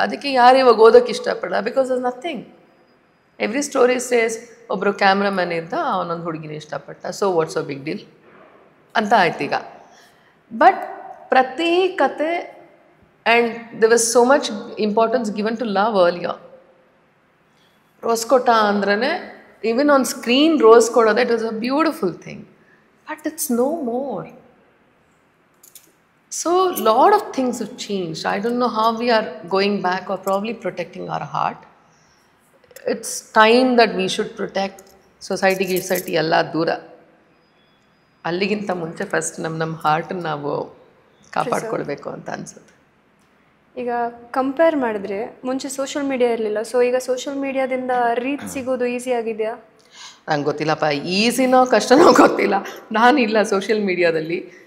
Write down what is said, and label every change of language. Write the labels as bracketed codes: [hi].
[kn] ಅದಕ್ಕೆ ಯಾರು ಇವಾಗ ಓದೋಕ್ಕೆ ಇಷ್ಟಪಡಲ್ಲ, [en] Because there is nothing. Every story says [kn] ಒಬ್ಬರು ಕ್ಯಾಮ್ರಾಮನ್ ಇದ್ದ, ಅವನೊಂದು ಹುಡುಗಿನ ಇಷ್ಟಪಟ್ಟ, [en] so what's a big deal [kn] ಅಂತ ಆಯ್ತು ಈಗ. [en] but [kn] ಪ್ರತಿ ಕತೆ [en] And there was so much importance given to love earlier. [kn] Rose ಕೊಟ್ಟ ಅಂದ್ರೇ [en] even on screen [kn] ರೋಸ್ ಕೊಡೋದು, [en] It was a beautiful thing. But it's no more. So lot of things have changed. I don't know how we are going back or probably protecting our heart. It's time that we should protect society [kn] ಎಲ್ಲ ದೂರ. ಅಲ್ಲಿಗಿಂತ ಮುಂಚೆ first ನಮ್ಮ ಹಾರ್ಟನ್ನು ನಾವು ಕಾಪಾಡ್ಕೊಳ್ಬೇಕು ಅಂತ ಅನಿಸುತ್ತೆ. ಈಗ compare ಮಾಡಿದ್ರೆ ಮುಂಚೆ ಸೋಷಿಯಲ್ ಮೀಡಿಯಾ ಇರಲಿಲ್ಲ, ಸೊ ಈಗ ಸೋಷಿಯಲ್ ಮೀಡಿಯಾದಿಂದ ರೀಚ್ ಸಿಗೋದು ಈಸಿ ಆಗಿದೆಯಾ? ನಂಗೆ ಗೊತ್ತಿಲ್ಲಪ್ಪ, ಈಸಿನೋ ಕಷ್ಟನೋ ಗೊತ್ತಿಲ್ಲ, ನಾನಿಲ್ಲ ಸೋಷಿಯಲ್ ಮೀಡಿಯಾದಲ್ಲಿ.